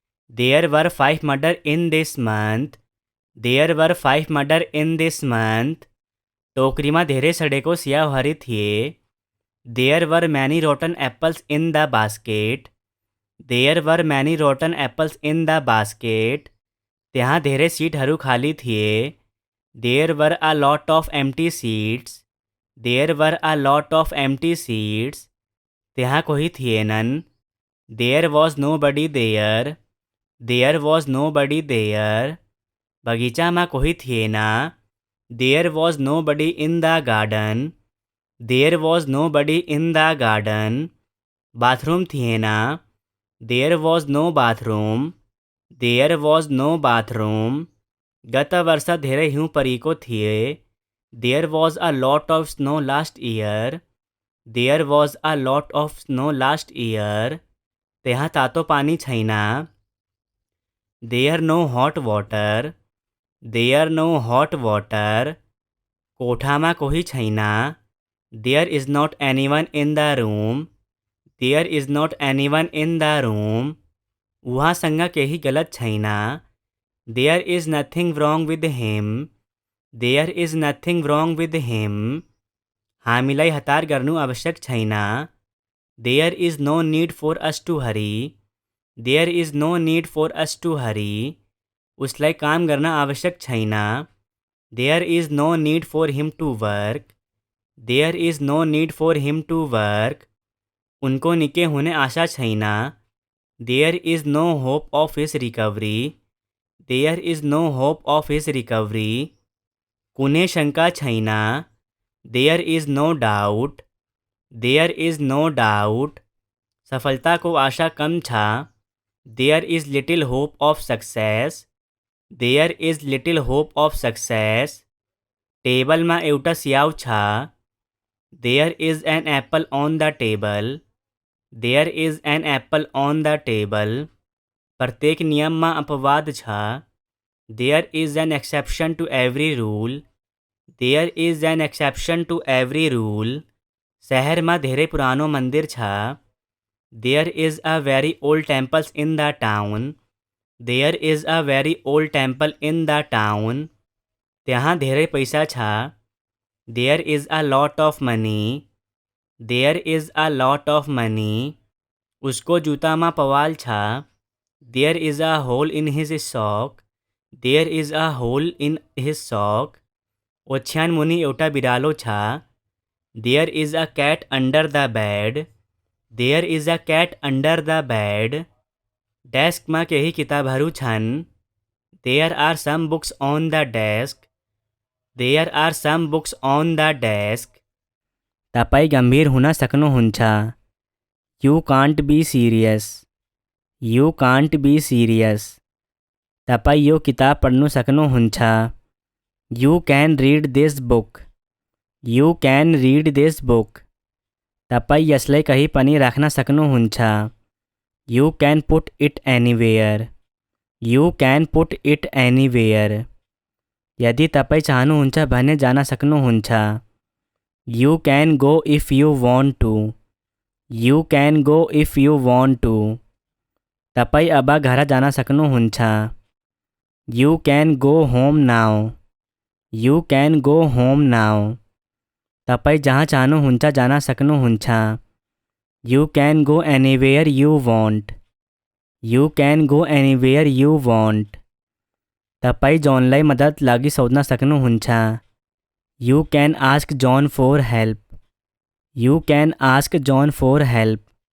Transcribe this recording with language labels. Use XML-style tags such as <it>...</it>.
<en>There were 5 murder in this month. There were 5 murder in this month.</en> <ne>टोकरीमा धेरै सडेको स्याउहरू थिए।</ne> <en>There were many rotten apples in the basket. There were many rotten apples in the basket.</en> <ne>त्यहाँ धेरै सिटहरू खाली थिए।</ne> <en>There were a lot of empty seats. There were a lot of empty seats.</en> <ne>त्यहाँ कोही थिएनन्।</ne> <en>There was nobody there. There was nobody there.</en> <ne>बगीचामा कोही थिएन।</ne> <en>There was nobody in the garden. There was nobody in the garden.</en> <ne>Bathroom थिएन।</ne> <en>There was no bathroom. There was no bathroom.</en> <ne>गत वर्ष धेरै हिउँ परेको थिए।</ne> <en>There was a lot of snow last year. There was a lot of snow last year.</en> <ne>त्यहाँ तातो पानी छैन।</ne> <en>There no hot water. There no hot water.</en> <ne>कोठामा कोही छैन।</ne> <en>There is not anyone in the room. There is not anyone in the room.</en> <ne>उहाँसँग केही गलत छैन।</ne> <en>There is nothing wrong with him. There is nothing wrong with him.</en> <ne>हामीलाई हतार गर्नु आवश्यक छैन।</ne> <en>There is no need for us to hurry. There is no need for us to hurry.</en> <ne>उसलाई काम गर्न आवश्यक छैन।</ne> <en>There is no need for him to work. There is no need for him to work.</en> <ne>उनको निकै हुने आशा छैन।</ne> <en>There is no hope of his recovery. There is no hope of his recovery.</en> <ne>कुनै शंका छैन।</ne> <en>There is no doubt. There is no doubt.</en> <ne>सफलताको आशा कम छ।</ne> <en>There is little hope of success. There is little hope of success.</en> <ne>टेबलमा एउटा स्याउ छ।</ne> <en>There is an apple on the table. There is an apple on the table.</en> <ne>प्रत्येक नियममा अपवाद छ।</ne> <en>There is an exception to every rule. There is an exception to every rule.</en> <ne>शहरमा धेरै पुरानो मन्दिर छ।</ne> <en>There is a very old temples in the town. There is a very old temple in the town.</en> <ne>त्यहाँ धेरै पैसा छ।</ne> <en>There is a lot of money. There is a lot of money.</en> <ne>उसको जुत्तामा पवाल छ।</ne> <en>There is a hole in his sock. There is a hole in his sock.</en> <ne>ओछ्यान मुनि एउटा बिरालो छ।</ne> <en>There is a cat under the bed. There is a cat under the bed.</en> <ne>डेस्कमा केही किताबहरू छन्।</ne> <en>There are some books on the desk. There are some books on the desk.</en> <ne>तपाईँ गम्भीर हुन सक्नुहुन्छ।</ne> <en>You can't be serious. You can't be serious.</en> <ne>तपाईँ यो किताब पढ्नु सक्नुहुन्छ।</ne> <en>You can read this book. You can read this book.</en> <ne>तपाईँ यसलाई कहीँ पनि राख्न सक्नुहुन्छ।</ne> <en>You can put it anywhere. You can put it anywhere.</en> <ne>यदि तपाईँ चाहनुहुन्छ भने जान सक्नुहुन्छ।</ne> <en>You can go if you want to. You can go if you want to.</en> <ne>तपाईँ अब घर जान सक्नुहुन्छ।</ne> <en>You can go home now. You can go home now.</en> <ne>तपाईँ जहाँ चाहनुहुन्छ जान सक्नुहुन्छ।</ne> <en>You can go anywhere you want. You can go anywhere you want.</en> <ne>तपाईँ जोनलाई मद्दत लागि सोध्न सक्नुहुन्छ।</ne> <en>You can ask John for help. You can ask John for help.</en>